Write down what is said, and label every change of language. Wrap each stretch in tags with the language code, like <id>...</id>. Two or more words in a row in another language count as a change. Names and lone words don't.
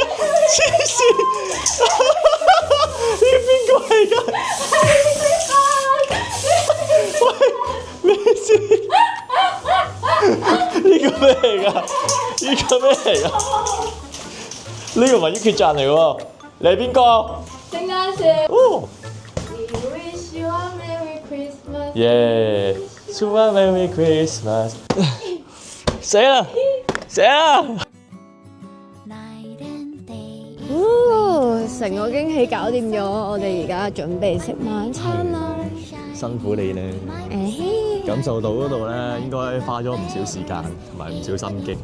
<yue>黐線！呢個邊個嚟㗎？喂，咩事？呢個咩嚟㗎？呢個咩嚟㗎？呢個唔係 Yuki 醬嚟喎。你係邊個？聖誕樹。</yue> <en>哦。We wish you a Merry Christmas. Yeah, to a Merry Christmas.</en> <yue>死啦！死啦！成個驚喜搞掂咗，我哋而家準備食晚餐啦。辛苦你咧。感受到嗰度咧，應該花咗唔少時間同埋唔少心機。</yue>